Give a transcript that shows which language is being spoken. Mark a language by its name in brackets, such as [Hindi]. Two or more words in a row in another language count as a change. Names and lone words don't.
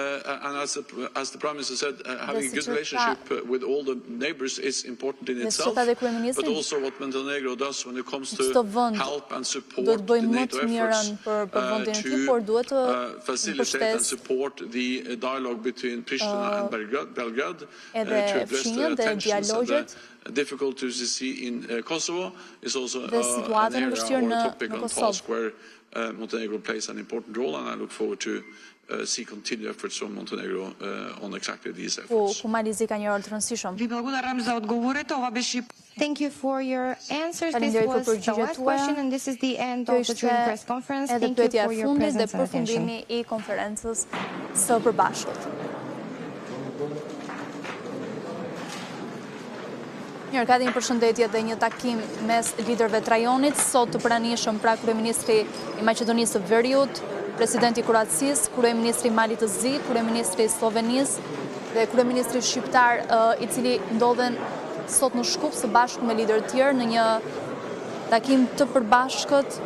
[Albanian] Dhe si që tha dhe kryeministri, çdo vend duhet të bëjë më të mirën për vendin e tij, por duhet të mbështesë edhe fshinjen dhe dialogjet [English] difficult to see in Kosovo is also [Albanian] situatën e vështirë në Kosovë. [English] Where Montenegro plays an important role, and I look forward to see continued efforts from Montenegro on exactly these efforts. [Albanian] Ku Malizi ka një rol të rëndësishëm. [English] Thank you for your answers. This was the last question, and this is the end of the joint press conference. Thank you for your presence and attention. [Albanian] Përfundimi i konferencës së përbashkët. Mirë, ka dhe një përshëndetje dhe një takim mes liderëve të rajonit, sot të pranishëm pra kryeministri i Maqedonisë së Veriut, presidenti i Kroacisë, kryeministri i Malit të Zi, kryeministri i Slovenisë dhe kryeministri shqiptar i cili ndodhen sot në Shkup së bashku me liderë të tjerë në një takim të përbashkët